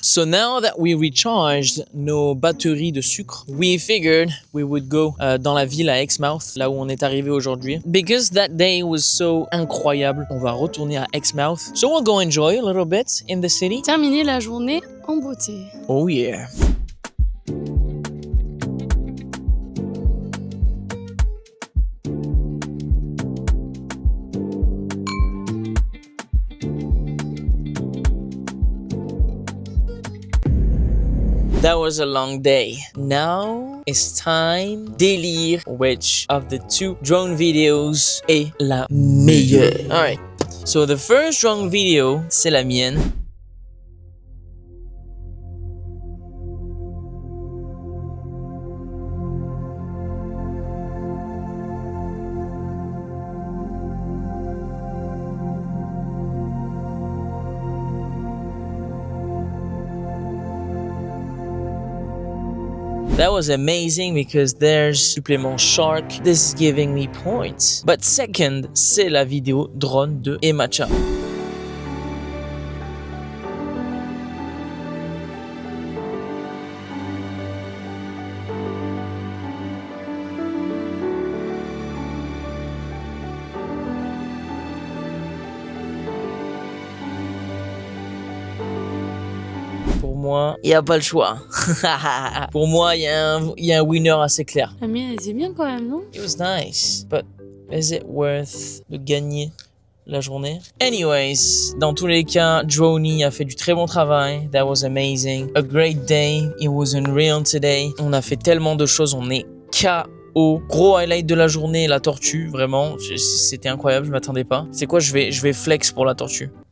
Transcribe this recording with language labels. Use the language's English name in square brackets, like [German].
[English] So now that we recharged [French] nos batteries de sucre, [English] we figured we would go [French] dans la ville à Exmouth, là où on est arrivé aujourd'hui. [English] Because that day was so [French] incroyable, on va retourner à Exmouth. [English] So we'll go enjoy a little bit in the city. [French] Terminer la journée en beauté. [English] Oh yeah. That was a long day. Now it's time délire which of the two drone videos [French] est la meilleure. [English] Alright. So the first drone video, [French] c'est la mienne. [English] That was amazing because there's supplément shark. This is giving me points. But second, [French] c'est la vidéo drone de Emacha. Pour moi, il n'y a pas le choix. Pour moi, il y a un winner assez clair. La mienne, elle est bien quand même, non? [English] It was nice, but is it worth [French] de gagner la journée? Anyways, dans tous les cas, Droney a fait du très bon travail. [English] That was amazing. A great day. It was unreal today. [French] On a fait tellement de choses, on est KO. Gros highlight de la journée, la tortue, vraiment. C'était incroyable, je m'attendais pas. C'est quoi, je vais flex pour la tortue.